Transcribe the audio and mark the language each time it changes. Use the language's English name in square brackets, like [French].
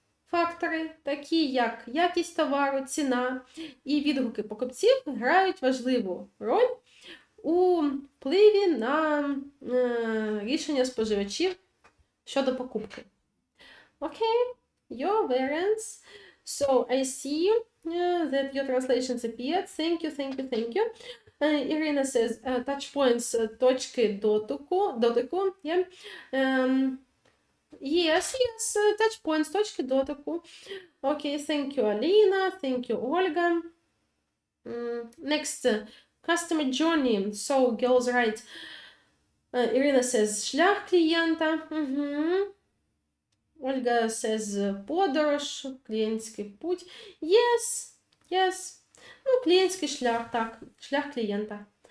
[Ukrainian] Фактори, такі як якість товару, ціна і відгуки покупців, грають важливу роль у впливі на рішення споживачів щодо покупки. [English] Okay, your variants. So I see that your translations appeared. Thank you, thank you, thank you. Irina says touchpoints, [Ukrainian] точки дотику. [English] Yeah. Yes, touchpoints, [Ukrainian] точки дотику. [English] Okay, thank you, Alina. Thank you, Olga. Next, customer journey. So, girls right. Irina says [Ukrainian] шлях клієнта. Olga says подорож, клієнтський путь. [English] Yes. [Ukrainian] Ну, клієнтський шлях, так, шлях клієнта.